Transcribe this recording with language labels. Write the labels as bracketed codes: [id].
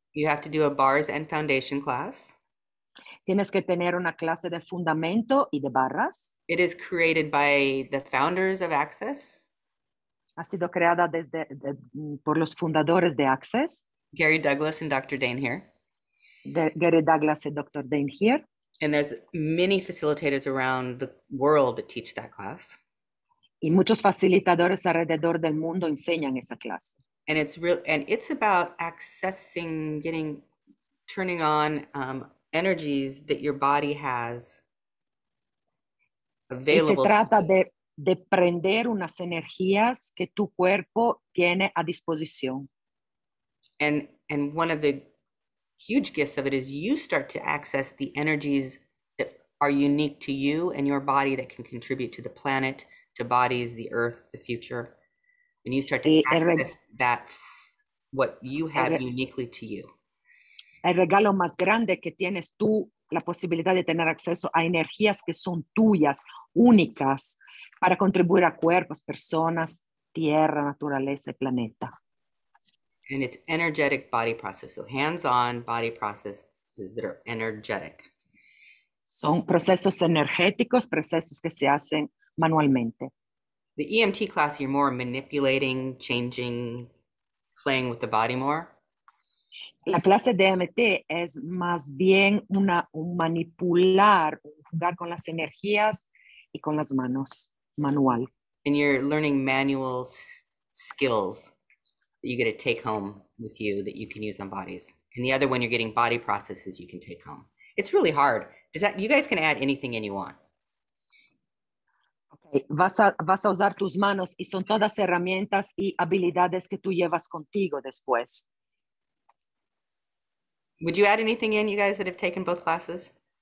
[en] You have to do a bars and foundation class. [es] Tienes que tener una clase de fundamento y de barras. [en] It is created by the founders of Access. [es] Ha sido creada por los fundadores de Access. [en] Gary Douglas and Dr. Dane here. [es] Gary Douglas y Dr. Dane here. [en] And there's many facilitators around the world that teach that class. [es] Y muchos facilitadores alrededor del mundo enseñan esa clase. [en] And it's about accessing, turning on energies that your body has available. [es] Y se trata de prender unas energías que tu cuerpo tiene a disposición. [en] And one of the huge gifts of it is you start to access the energies that are unique to you and your body that can contribute to the planet, to bodies, the earth, the future. And you start to access that, what you have uniquely to you. [es] El regalo más grande que tienes tú, la posibilidad de tener acceso a energías que son tuyas, únicas, para contribuir a cuerpos, personas, tierra, naturaleza y planeta. [en] And it's energetic body process. So hands-on body processes that are energetic. [es] Son procesos energéticos, procesos que se hacen manualmente. [en] The EMT class, you're more manipulating, changing, playing with the body more. [es] La clase de EMT es más bien un manipular, jugar con las energías y con las manos, manual. [en] And you're learning manual skills that you get to take home with you that you can use on bodies. And the other one, you're getting body processes you can take home. It's really hard. You guys can add anything in you want. Okay. [es] Vas a usar tus manos y son todas herramientas y habilidades que tú llevas contigo después. [en] Would you add anything in, you guys that have taken both classes?